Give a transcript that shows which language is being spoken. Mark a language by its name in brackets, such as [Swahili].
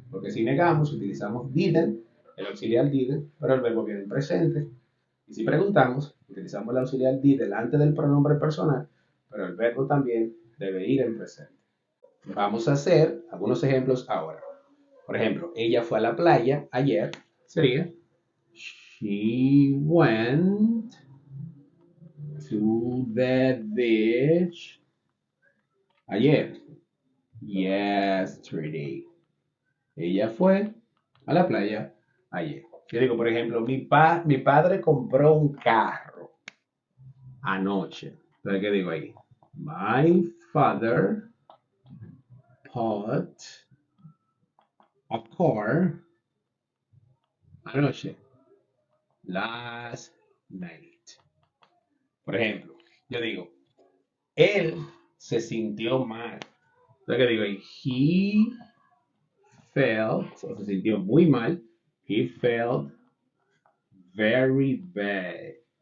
[Spanish] Porque si negamos, utilizamos didn't, el auxiliar didn't, pero el verbo viene en presente. Y si preguntamos, utilizamos el auxiliar did delante del pronombre personal, pero el verbo también debe ir en presente. Vamos a hacer algunos ejemplos ahora. Por ejemplo, ella fue a la playa ayer. Sería [English] She went to the beach [Spanish] ayer. [English] Yesterday. [Spanish] Ella fue a la playa ayer. Yo digo, por ejemplo, mi padre compró un carro anoche. Entonces, ¿qué digo ahí? [English] My father bought a car [Spanish] anoche. [English] Last night. [Spanish] Por ejemplo, yo digo, él se sintió mal. Entonces, ¿qué digo ahí? [English] He felt, [Spanish] o se sintió muy mal. [English] He felt very bad.